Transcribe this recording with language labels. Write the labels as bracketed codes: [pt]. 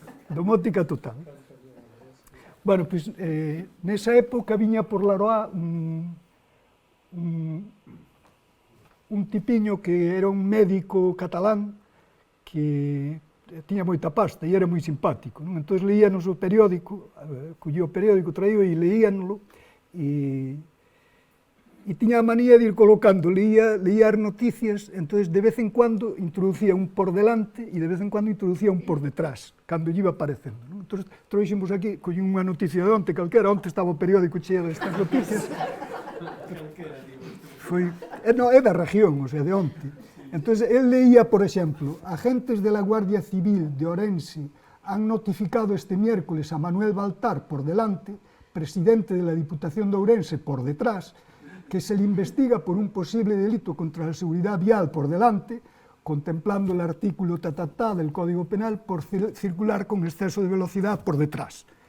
[gl] Domótica total. Bueno, pois, nesa época viña por Laroá un tipiño que era un médico catalán que tiña moita pasta e era moi simpático, non? Entón leíanos o periódico, collía o periódico, traío e leíanlo, e tiña a manía de ir colocando, leía as noticias, entón de vez en cuando introducía un por delante e de vez en cuando introducía un por detrás, cando lle iba aparecendo, non? Entón trouxemos aquí, collí unha noticia de onte calquera, onte estaba o periódico cheo destas noticias, é da región, o sea, de onte. Entón, el leía, por exemplo: [es] agentes de la Guardia Civil de Orense han notificado este miércoles a Manuel Baltar por delante, presidente de la Diputación de Ourense por detrás, que se le investiga por un posible delito contra la seguridad vial por delante, contemplando el artículo del Código Penal por circular con exceso de velocidad por detrás.